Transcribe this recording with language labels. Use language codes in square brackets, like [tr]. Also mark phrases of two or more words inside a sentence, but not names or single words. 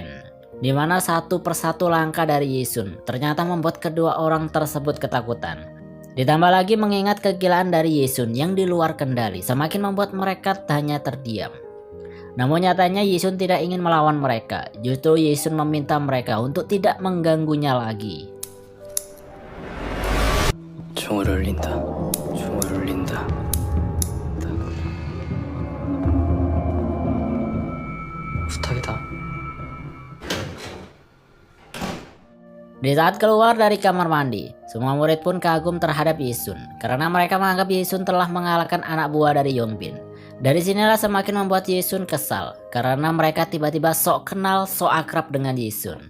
[id] Di mana satu persatu langkah dari Yisun ternyata membuat kedua orang tersebut ketakutan. Ditambah lagi mengingat kegilaan dari Yisun yang di luar kendali semakin membuat mereka hanya terdiam. Namun nyatanya Yisun tidak ingin melawan mereka, justru Yisun meminta mereka untuk tidak mengganggunya lagi. [ko] 총을 울린다. 총을 울린다. 부탁이다. [id] Di saat keluar dari kamar mandi, semua murid pun kagum terhadap Yisun karena mereka menganggap Yisun telah mengalahkan anak buah dari Yongbin. Dari sinilah semakin membuat Yisun kesal karena mereka tiba-tiba sok kenal, sok akrab dengan Yisun.